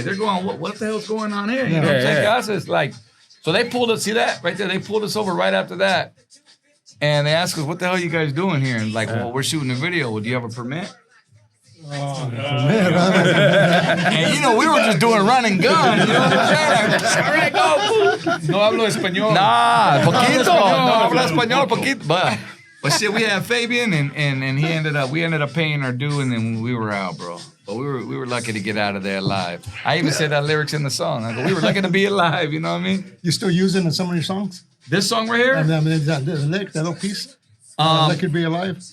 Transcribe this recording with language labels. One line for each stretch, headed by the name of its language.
English: They're going, what the hell's going on here? You know what I'm saying? Guys, it's like, so they pulled us. See that right there? They pulled us over right after that, and they asked us, "What the hell are you guys doing here?" And like, well, we're shooting a video. Well, do you have a permit? And you know, we were just doing run and gun. You know what I'm saying? All right, go.
Spanish: No hablo español. Nah, poquito. No habla español, poquito.
English: But shit, we had Fabian, and we ended up paying our due, and then we were out, bro. But we were lucky to get out of there alive. I even said that lyrics in the song. I go, we were lucky to be alive. You know what I mean? You still using in some of your songs? This song right here? I mean, that lick, that little piece? That could be alive?